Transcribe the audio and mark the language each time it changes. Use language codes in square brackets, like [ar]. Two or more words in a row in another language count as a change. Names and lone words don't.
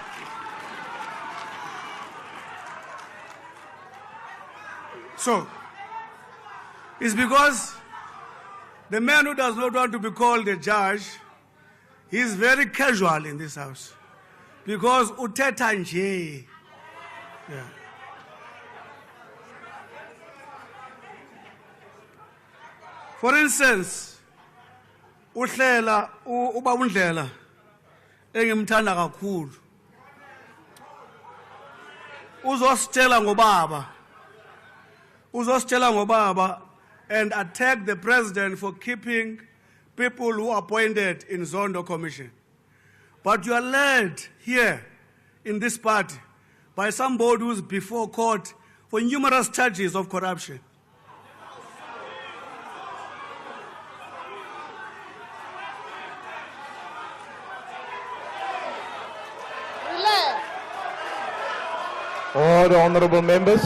[en] So, it's because the man who does not want to be called a judge, he is very casual in this house. [xh] Because uthetha nje. [en] Yeah. For instance, [xh] uba undlela engimthanda kakhulu. Uzositshela ngobaba [en] and attack the president for keeping people who are appointed in Zondo Commission. But you are led here in this party by somebody who's before court for numerous charges of corruption. Order, honourable members.